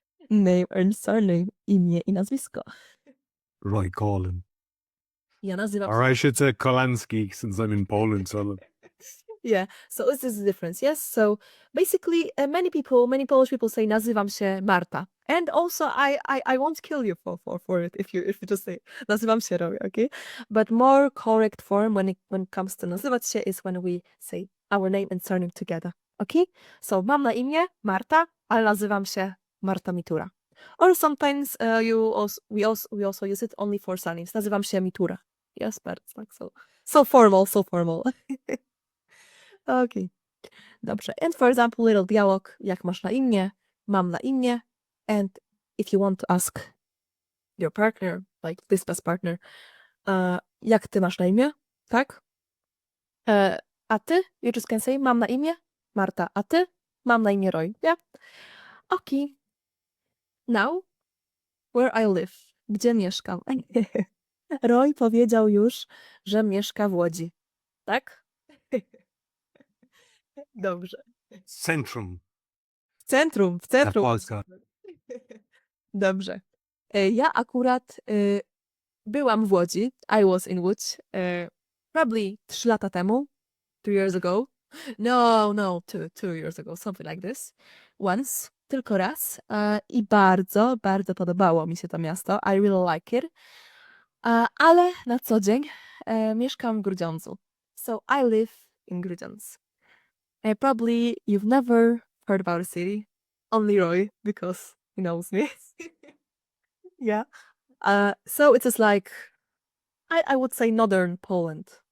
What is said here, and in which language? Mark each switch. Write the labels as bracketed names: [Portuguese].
[English] Name and surname, [Polish] imię i nazwisko. [English] Roy Colin. [Polish] Ja nazywam [English] Or I should say Kolanski, since I'm in Poland. So Yeah, so this is the difference, yes? So basically, many Polish people say [Polish] nazywam się Marta. [English] And also, I won't kill you for it if you just say [Polish] nazywam się Roy, [English] okay? But more correct form when it comes to [Polish] nazywać się [English] is when we say our name and surname together, okay? [Polish] So mam na imię Marta, ale nazywam się Marta Mitura. [English] Or sometimes we also use it only for surnames. [Polish] Nazywam się Mitura. [English] Yes, but it's like so formal, so formal. [Polish] Okay, dobrze. [English] And for example, little dialog, [Polish] jak masz na imię, mam na imię. [English] And if you want to ask your partner, like this past partner, [Polish] jak ty masz na imię, tak? A ty, [English] you just can say, [Polish] mam na imię Marta, a ty, mam na imię Roy, yeah? Okay. [English] Now, where I live, [Polish] gdzie mieszkam? Roy powiedział już, że mieszka w Łodzi, tak? Dobrze. Centrum. W centrum. Polska. Dobrze. Ja akurat byłam w Łodzi. [English] I was in Łódź. Probably [Polish] 3 lata temu. [English] 2 years ago. No, 2 years ago. Something like this. Once. [Polish] Tylko raz. I bardzo, bardzo podobało mi się to miasto. [English] I really like it. [Polish] Ale na co dzień mieszkam w Grudziądzu. [English] So I live in Grudziądz. Probably you've never heard about the city. Only Roy, because he knows me. Yeah. So it is like, I would say northern Poland.